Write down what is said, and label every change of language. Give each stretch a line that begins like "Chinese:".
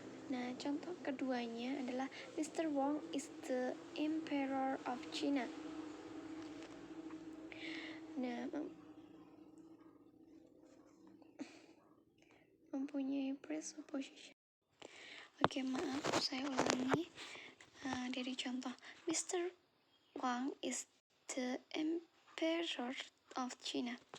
Indonesian: Nah, contoh keduanya adalah Mr.
English: Wong is the emperor of China.
Indonesian: Nah, mempunyai presupposition Oke, maaf, saya ulangi dari contoh.
English: Mr. Wang is the emperor of China.